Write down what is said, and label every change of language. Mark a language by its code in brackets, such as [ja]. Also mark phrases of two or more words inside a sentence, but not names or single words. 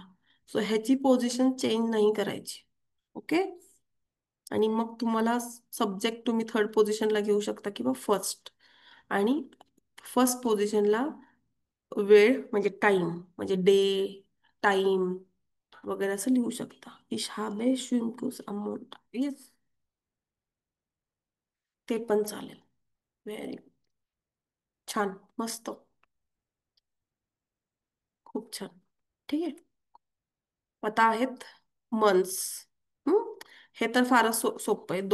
[mr] सो ह्याची पोझिशन चेंज नाही करायची. ओके. आणि मग तुम्हाला सब्जेक्ट तुम्ही थर्ड पोझिशनला घेऊ शकता किंवा फर्स्ट. आणि फर्स्ट पोझिशनला वेळ म्हणजे टाइम म्हणजे डे टाइम वगैरे असं लिहू शकता. [de] इश habe schwimmkurs am Montag. [mr] येस. ते पण चालेल. व्हेरी छान. मस्त. खूप छान. ठीक आहे. आता आहेत मंथ्स. हे तर फारच सोपं आहे.